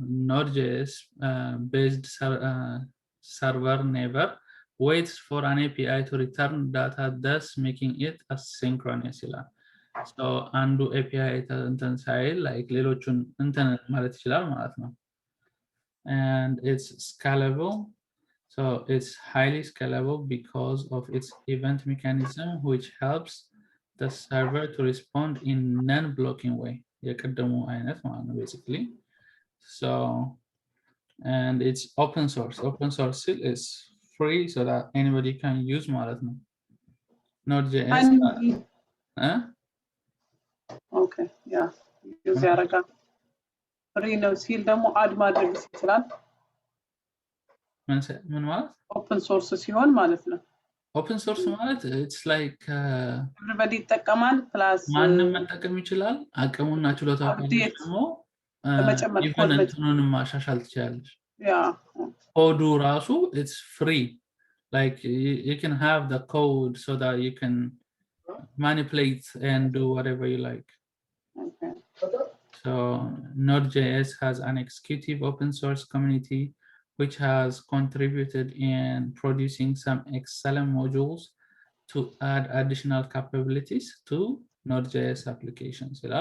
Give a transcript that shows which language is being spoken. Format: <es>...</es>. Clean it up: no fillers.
<en>Node.js based server never waits for an API to return data, thus making it asynchronous ይላል። So</en> <am>አንዱ API እንትን ሳይል like ሌሎቹን እንትን ማለት ይችላል ማለት ነው።</am> <en>And it's scalable. So it's highly scalable because of its event mechanism, which helps the server to respond in non-blocking way.</en> <am>የቀደሙ አይነት ማለት ነው basically.</am> <en>So and it's open source. Open source is free so that anybody can use</en> <am>ማለት ነው.</am> <en>Node.js Okay, yeah.</en> <am>ዩዝ ያደርጋል። ፍሪ ነው ሲል ደግሞ አድ ማድረግ ይችላል። ምን ማለት? ኦፕን ሶርስ ሲሆን ማለት ነው። ኦፕን ሶርስ ማለት</am> <en>it's like</en> <am>everybody ይጠቀማል ፕላስ ማንም መጠቀም ይችላል። አቅሙና ችሎታው ካለሽ ደግሞ ኢቨን እንትኑንም ማሻሻል ትችላለሽ።</am> <en>Yeah.</en> <am>ኮዱ ራሱ</am> <en>it's free. Like you can have the code so that you can manipulate and do whatever you like. Okay. So Node.js has an executive open source community which has contributed in producing some excellent modules to add additional capabilities to Node.js applications.</en>